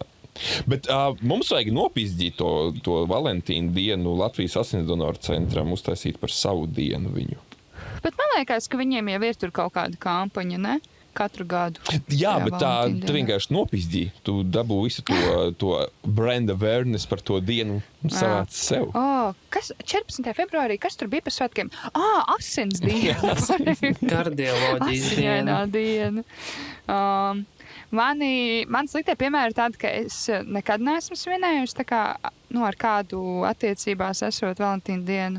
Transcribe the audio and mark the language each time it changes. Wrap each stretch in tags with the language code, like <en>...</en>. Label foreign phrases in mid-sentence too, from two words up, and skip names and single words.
<lv>Bet mums vajag nopizģīt to Valentīnu dienu Latvijas asinsdonoru centram, uztaisīt par savu dienu viņu. Bet man liekas, ka viņiem jau ir tur kaut kāda kampaņa, ne? Katru gadu. Jā, bet tu vienkārši nopizģī. Tu dabū visu to</lv> <en>brand awareness</en> <lv>par to dienu un savāc sev. Kas 14. februārī, kas tur bija pa svētkiem? Asins diena. Kardioloģijas diena. Man sliktie piemēri ir tādi, ka es nekad neesmu svinējusi tā kā, ar kādu attiecībās esot Valentīna dienu.</lv>